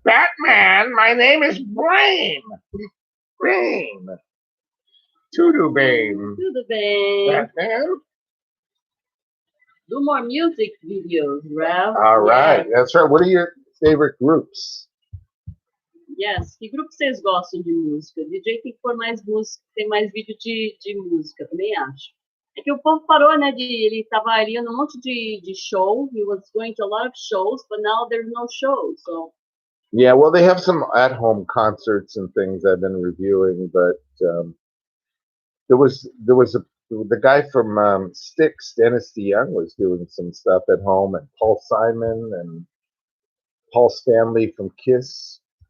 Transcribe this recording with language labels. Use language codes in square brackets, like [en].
[en] Batman, my name is Bane. Bane. [pt] Tudo Bane. Tudo bem. [en] Batman. Do more music videos, Ralph. All right, that's right. What are your favorite groups? [pt] Yes, que grupo vocês gostam de música? DJ tem que pôr mais música, tem mais vídeo de música, também acho. É que o povo parou, né? Ele estava indo num monte de show. [en] He was going to a lot of shows, but now there's no shows. So. Yeah, well, they have some at-home concerts and things I've been reviewing, but there was the guy from Styx, Dennis DeYoung, was doing some stuff at home, and Paul Simon and Paul Stanley from Kiss.